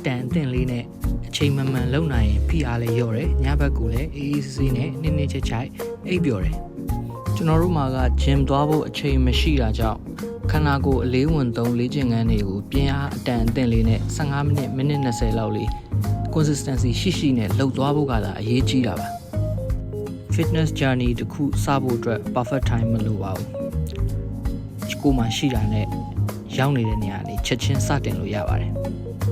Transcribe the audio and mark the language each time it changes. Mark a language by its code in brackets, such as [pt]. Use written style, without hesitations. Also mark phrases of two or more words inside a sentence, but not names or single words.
[my] တန်အသင့်လေးနဲ့အချိန်မှန်မှန်လုပ်နိုင်ရင်ဖိအားလေးလျော့တယ်။ညဘက်ကလည်းအေးအေးဆေးဆေးနဲ့နင်းနင်းချိုက်ချိုက်အိပ်ပျော်တယ်။ကျွန်တော်တို့မှာကဂျင်သွားဖို့အချိန်မရှိတာကြောင့်ခန္ဓာကိုယ်အလေးဝင်သုံးလေ့ကျင့်ခန်းတွေကိုပြင်းအားအတန်အသင့်လေးနဲ့15မိနစ်20လောက်လေး consistency ရှိနဲ့လုပ်သွားဖို့ကသာအရေးကြီးတာပါ။ [en] fitness journey [my] တခုစဖို့အတွက် [en] perfect time [my] မလိုပါဘူး။ကိုယ်မှရှိတာနဲ့ရောက်နေတဲ့နေရာလေးချက်ချင်းစတင်လို့ရပါတယ်။